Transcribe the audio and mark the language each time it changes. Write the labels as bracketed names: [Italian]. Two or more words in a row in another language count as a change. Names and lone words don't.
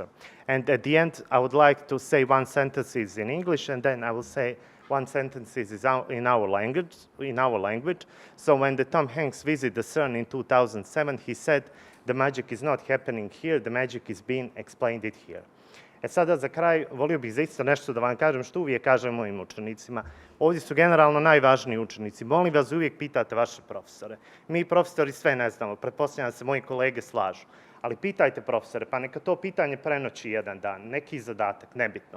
[English] And at the end, I would like to say one sentence in English, and then I will say one sentence in our language. So when the Tom Hanks visited the CERN in 2007, he said, the magic is not happening here, the magic is being explained it here. [Bosnian] E sada za kraj, volio bih za isto nešto da vam kažem što uvijek kažem mojim učenicima. Ovdje su generalno najvažniji učenici. Molim vas da uvijek pitate vaše profesore. Mi profesori sve ne znamo, pretpostavljam da se moji kolege slažu. Ali pitajte profesore, pa neka to pitanje prenoći jedan dan, neki zadatak, nebitno.